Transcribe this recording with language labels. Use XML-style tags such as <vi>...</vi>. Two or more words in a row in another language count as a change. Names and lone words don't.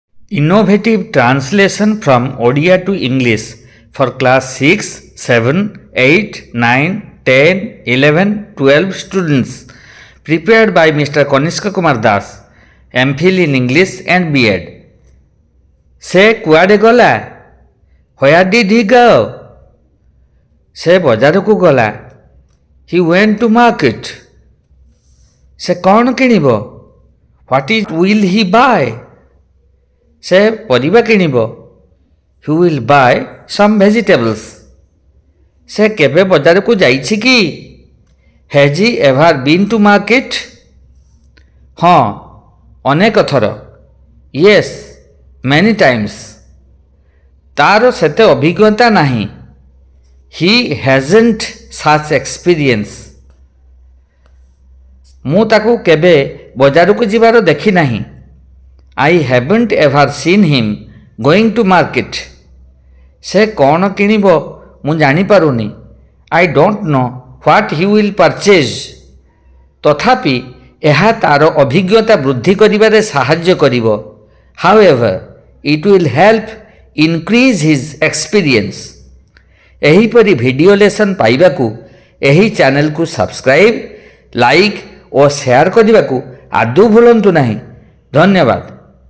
<en>Innovative translation from Odia to English for class 6, 7, 8, 9, 10, 11, 12 students prepared by Mr. Kanishka Kumar Das, MPhil in English and B.Ed.</en> <or>ସେ କୁଆଡ଼େ ଗଲା?</or> <en>Where did he go?</en> <or>Se ବଜାରକୁ ଗଲା.</or> <en>He went to market.</en> <or>ସେ କ'ଣ କିଣିବ?</or> <en>What will he buy?</en> <or>ସେ ପରିବା କିଣିବ.</or> <en>He will buy some vegetables.</en> <or>ସେ କେବେ ବଜାରକୁ ଯାଇଛି କି?</or> <en>Has he ever been to market?</en> <or>ହଁ, ଅନେକ ଥର.</or> <en>Yes, many times.</en> <or>ତାର ସେତେ ଅଭିଜ୍ଞତା ନାହିଁ.</or> <en>He hasn't such experience.</en> <or>ମୁଁ ତାକୁ କେବେ ବଜାରକୁ ଯିବାର ଦେଖି ନାହିଁ.</or> <en>I haven't ever seen him going to market.</en> <or>ସେ କ'ଣ କିଣିବ ମୁଁ ଜାଣିପାରୁନି.</or> <en>I don't know what he will purchase.</en> <or>ତଥାପି ଏହା ତାର ଅଭିଜ୍ଞତା ବୃଦ୍ଧି କରିବାରେ ସାହାଯ୍ୟ କରିବ.</or> <en>However, it will help increase his experience.</en> <or>ଏହିପରି</or> <en>video lesson</en> <or>ପାଇବାକୁ ଏହି ଚ୍ୟାନେଲକୁ</or> <en>subscribe, like</en> <or>ଓ ସେୟାର କରିବାକୁ ଆଦୌ ଭୁଲନ୍ତୁ ନାହିଁ. ଧନ୍ୟବାଦ.</or>